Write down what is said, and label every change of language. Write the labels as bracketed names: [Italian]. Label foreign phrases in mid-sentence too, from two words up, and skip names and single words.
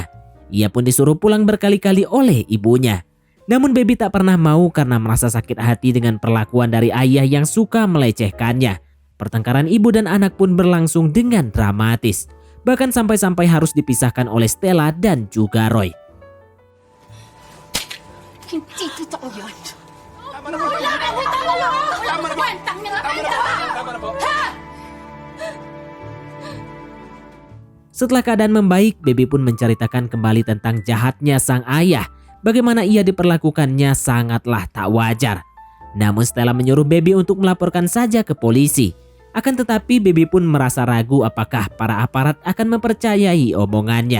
[Indonesian] Ia pun disuruh pulang berkali-kali oleh ibunya. Namun Baby tak pernah mau karena merasa sakit hati dengan perlakuan dari ayah yang suka melecehkannya. Pertengkaran ibu dan anak pun berlangsung dengan dramatis. Bahkan sampai-sampai harus dipisahkan oleh Stella dan juga Roy. [Filipino] Hindi totoo yun. Wala kang tama. Kwentang nila kayo. [Indonesian] Setelah keadaan membaik, Baby pun menceritakan kembali tentang jahatnya sang ayah. Bagaimana ia diperlakukannya sangatlah tak wajar. Namun Stella menyuruh Baby untuk melaporkan saja ke polisi. Akan tetapi Baby pun merasa ragu apakah para aparat akan mempercayai omongannya.